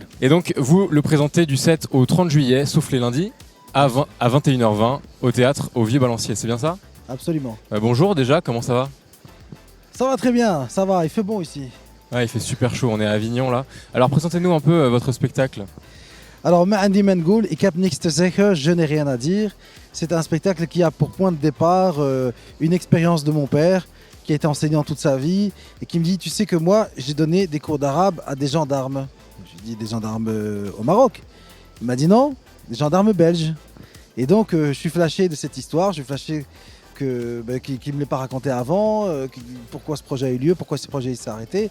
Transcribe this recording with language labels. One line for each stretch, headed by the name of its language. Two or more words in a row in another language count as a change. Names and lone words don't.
French: Et donc vous le présentez du 7 au 30 juillet, sauf les lundis, à 21h20 au théâtre au Vieux-Balancier, c'est bien ça ? Absolument. Bonjour déjà, comment ça va ? Ça va très bien, ça va, il fait bon ici. Ouais, il fait super chaud, on est à Avignon là. Alors présentez-nous un peu votre spectacle. Alors Mahadi Mangoul,
Dutch: ik heb niks te zeggen,
French: je n'ai rien à dire. C'est un spectacle qui a pour point de départ une expérience de mon père qui a été enseignant toute sa vie et qui me dit tu sais que moi j'ai donné des cours d'arabe à des gendarmes. Je lui ai dit des gendarmes au Maroc. Il m'a dit non, des gendarmes belges. Et donc je suis flashé de cette histoire, je suis flashé qu'il ne me l'ait pas raconté avant, pourquoi ce projet a eu lieu, pourquoi ce projet s'est arrêté.